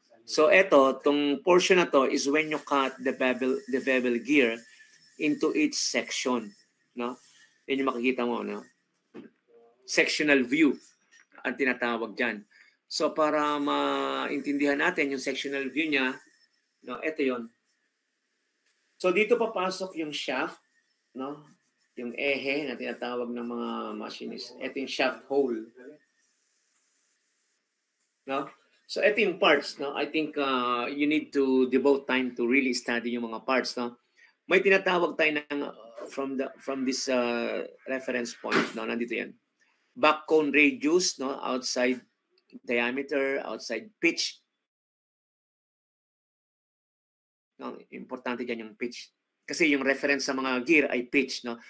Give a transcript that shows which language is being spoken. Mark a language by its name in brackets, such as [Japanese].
[Filipino] So ito, tong portion na to [English] is when you cut the bevel gear into each section. [Filipino] No? Yan yung makikita mo. No? Sectional view ang tinatawag dyan. So para maintindihan natin yung sectional view niya, no, ito yon. So dito papasok yung shaft, no? Yung ehe na tinatawag ng mga machinist. Ito yung shaft hole. No? So ito yung parts, no? [English] I think you need to devote time to really study [Filipino] yung mga parts, no? May tinatawag tayo ng [English] from this reference point, [Filipino] no? Nandito yan. [English] Back cone radius, no? Outside diameter, outside pitch. [Filipino] No? Importante dyan yung pitch. Kasi yung reference sa mga gear ay pitch, no?